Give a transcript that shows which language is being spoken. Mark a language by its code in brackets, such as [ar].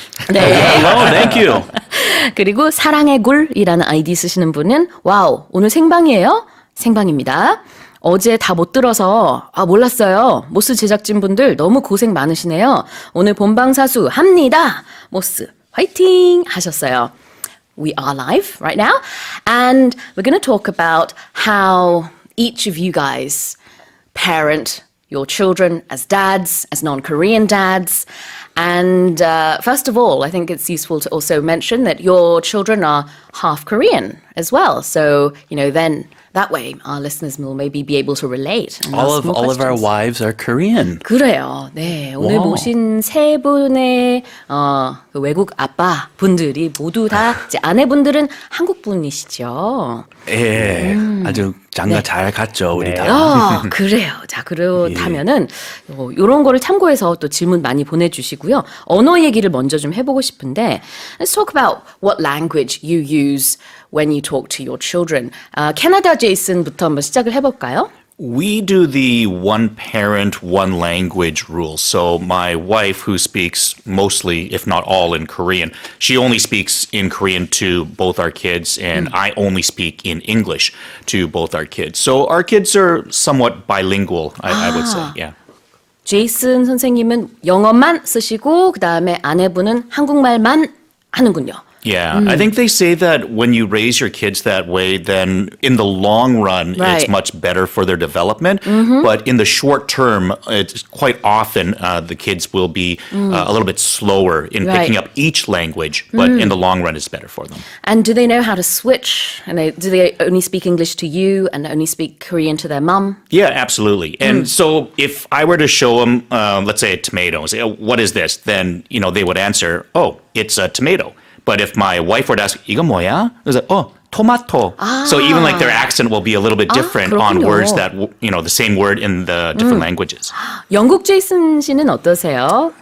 [ko] 네. [en] Hello, thank you. [ko] 그리고 사랑의 굴이라는 아이디 쓰시는 분은 와우, 오늘 생방이에요? 생방입니다. 어제 다 못 들어서 몰랐어요. 모스 제작진분들 너무 고생 많으시네요. 오늘 본방사수 합니다. 모스 화이팅 하셨어요. [en] We are live right now, and we're going to talk about how each of you guys parent your children as dads, as non-Korean dads. And first of all, I think it's useful to also mention that your children are half Korean as well. So, then that way our listeners will maybe be able to relate. And All ask more of our questions. wives are Korean. [ko] 그래요. 네. 오늘 와우. 모신 세 분의 그 외국 아빠 분들이 모두 다 이제 아내분들은 한국 분이시죠. 예, 아주 장가 잘 갔죠, 우리 다. 그래요. 자, 그렇다면은 이런 거를 참고해서 또 질문 많이 보내주시고요. 언어 얘기를 먼저 좀 해보고 싶은데, [en] let's talk about what language you use when you talk to your children. [ko] 캐나다 제이슨부터 한번 시작을 해볼까요? [en] We do the one parent, one language rule. So my wife, who speaks mostly, if not all, in Korean, she only speaks in Korean to both our kids, and I only speak in English to both our kids. So our kids are somewhat bilingual, I would say. Yeah. [ko] 제이슨 선생님은 영어만 쓰시고 그 다음에 아내분은 한국말만 하는군요. [en] Yeah, I think they say that when you raise your kids that way, then in the long run, Right. it's much better for their development. But in the short term, it's quite often the kids will be a little bit slower in Right. picking up each language. But in the long run, it's better for them. And do they know how to switch? And do they only speak English to you and only speak Korean to their mum? Yeah, absolutely. And so if I were to show them, let's say a tomato, and say, oh, what is this? Then, they would answer, oh, it's a tomato. But if my wife were to ask, [ko] 이거 뭐야? [en] It was like, oh, tomato. So even like their accent will be a little bit different on [ko] 그렇군요. [en] words that, the same word in the different languages. [ko] 영국 제이슨 씨는 어떠세요?